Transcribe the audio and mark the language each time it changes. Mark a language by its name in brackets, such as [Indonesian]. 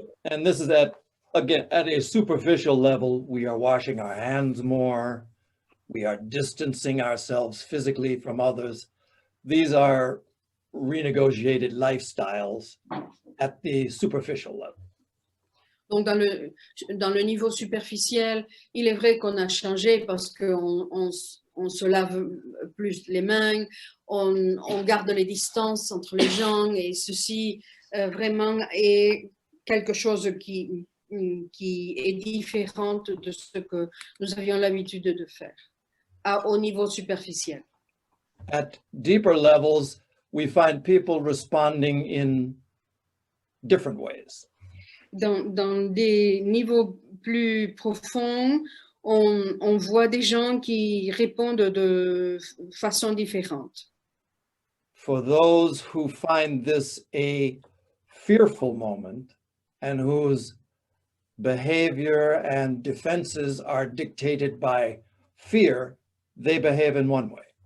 [English] And this is again, at a superficial level, we are washing our hands more. We are distancing ourselves physically from others. These are renegotiated lifestyles at the superficial level. [French] Donc, dans le niveau superficiel, il est vrai qu'on a changé parce qu'on se lave plus les mains, on garde les distances entre les gens et ceci vraiment est quelque chose qui est différent de ce que nous avions l'habitude de faire au niveau superficiel. [English] At deeper levels, we find people responding in different ways. [French] Dans des niveaux plus profonds, on voit des gens qui répondent de façon différente. [English] For those who find this a fearful moment and whose behavior and defenses are dictated by fear, they behave in one way.